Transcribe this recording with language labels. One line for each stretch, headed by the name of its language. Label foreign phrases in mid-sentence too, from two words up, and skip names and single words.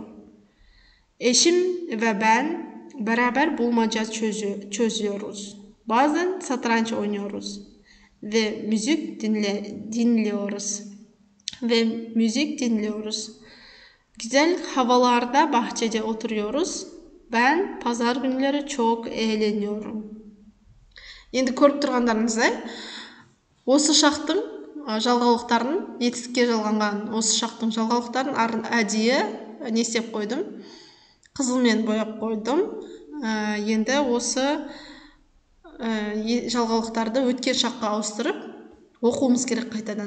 Turkish: Eşim ve ben beraber bulmaca çözüyoruz. Bazen satranç oynuyoruz ve müzik dinliyoruz. Güzel havalarda bahçede oturuyoruz. Ben pazar günleri çok eğleniyorum.
Kazakh: Енді көріп тұрғандарыңыздай, осы шақтың жалғаулықтарын, етістікке жалғанған осы шақтың жалғаулықтарын әдейі не істеп қойдым, қызылмен бояп қойдым. Енді осы жалғаулықтарды өткен шаққа ауыстырып оқуымыз керек қайтадан.